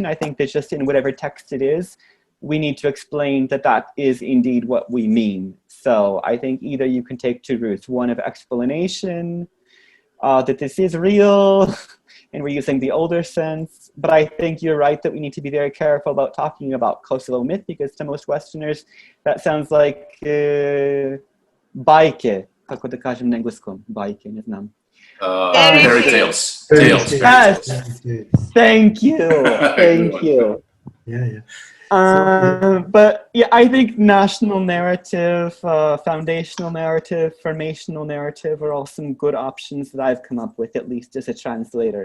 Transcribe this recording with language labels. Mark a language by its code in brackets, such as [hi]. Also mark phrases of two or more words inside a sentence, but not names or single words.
[en] I think that just in whatever text it is, we need to explain that that is indeed what we mean. So I think either you can take two routes, one of explanation, that this is real, and we're using the older sense. But I think you're right that we need to be very careful about talking about Kosovo myth, because to most Westerners, that sounds like [sr] bajke, kako da kažem na engleskom, bajke, ne znam. [en] Fairy tales. Tales. Yes. Thank you. Thank you. Yeah. But yeah, I think national narrative, foundational narrative, formational narrative are all some good options that I've come up with, at least as a translator.